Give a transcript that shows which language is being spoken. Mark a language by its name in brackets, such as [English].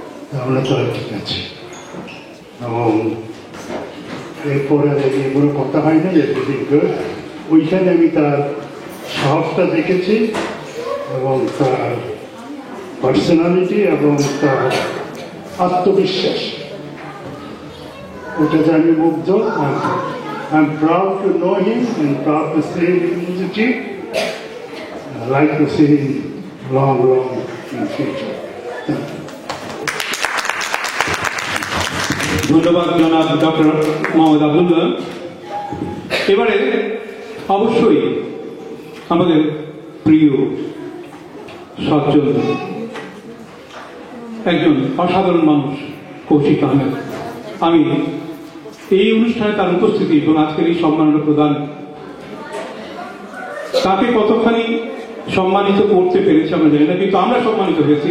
[Bangla] তাহলে তো ঠিক আছে। এবং এরপরে এগুলো কথা হয় না, ওইখানে আমি তার সাহসটা দেখেছি এবং তার পার্সোনালিটি এবং তার আত্মবিশ্বাস, ওটাতে আমি মুগ্ধ। [English] I'm proud to know him and proud to see him in Udichi. I like to see him long in future. [Bangla] ধন্যবাদ জনাব ডক্টর মোহাম্মদ আবদুল্লাহ। এবারে অবশ্যই আমাদের প্রিয় সজ্জন একজন অসাধারণ মানুষ কৌশিক আহমেদ, আমি এই অনুষ্ঠানে তার উপস্থিতি এবং আজকের এই সম্মাননা প্রদান, তাকে কতখানি সম্মানিত করতে পেরেছি আমরা জানি না, কিন্তু আমরা সম্মানিত হয়েছি।